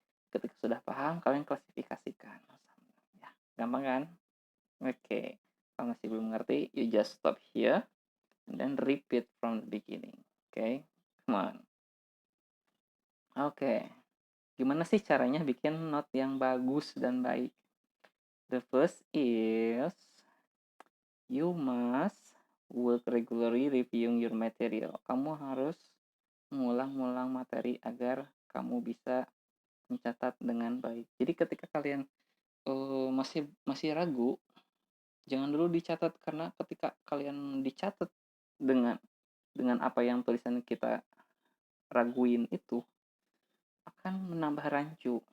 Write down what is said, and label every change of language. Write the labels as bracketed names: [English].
[Indonesian] Ketika sudah paham, kalian klasifikasikan. Ya, gampang kan? [English] Oke, [Indonesian] kalau masih belum ngerti, [English] you just stop here and then repeat from the beginning. Oke, come on. [Indonesian] Oke, gimana sih caranya bikin note yang bagus dan baik? [English] The first is you must work regularly reviewing your material. [Indonesian] Kamu harus mengulang-ulang materi agar kamu bisa mencatat dengan baik. Jadi ketika kalian masih masih ragu, jangan dulu dicatat karena ketika kalian dicatat dengan apa yang tulisan kita raguin itu akan menambah rancu.